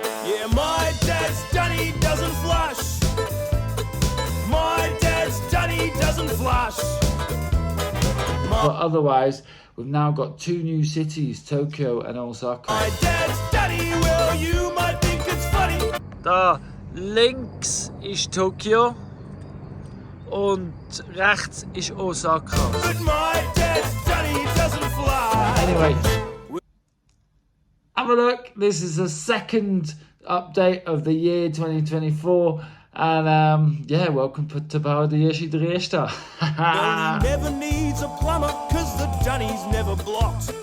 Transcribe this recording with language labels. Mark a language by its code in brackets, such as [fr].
[en] Yeah, my dad's Dunny doesn't flush. My dad's Dunny doesn't flush. But otherwise, we've now got 2 new cities, Tokyo and Osaka. My dad's Dunny, well, you might think it's funny. [de] Da links ist Tokio und rechts ist Osaka. [en] But my dad's Dunny doesn't fly. Anyway, have a look. This is the 2nd update of the year 2024. And welcome to Drieschta. Well, he never needs a plumber, cause the Dunny's never blocked.